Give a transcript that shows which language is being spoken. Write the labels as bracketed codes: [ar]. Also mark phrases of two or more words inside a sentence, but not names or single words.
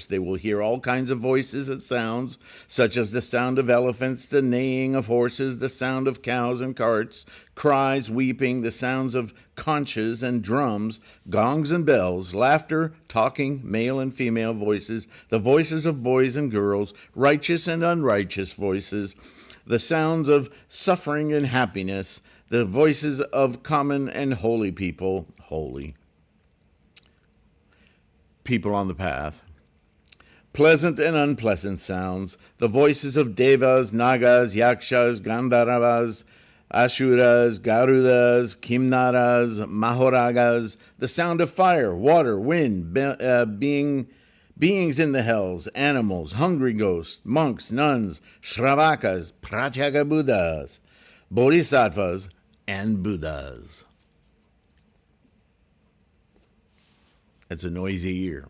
[en] They will hear all kinds of voices and sounds, such as the sound of elephants, the neighing of horses, the sound of cows and carts, cries, weeping, the sounds of conches and drums, gongs and bells, laughter, talking, male and female voices, the voices of boys and girls, righteous and unrighteous voices, the sounds of suffering and happiness, the voices of common and holy people on the path, pleasant and unpleasant sounds, the voices of devas, nagas, yakshas, gandharvas, asuras, garudas, kimnaras, mahoragas, the sound of fire, water, wind, beings in the hells, animals, hungry ghosts, monks, nuns, shravakas, pratyeka buddhas, bodhisattvas, and buddhas. That's a noisy ear.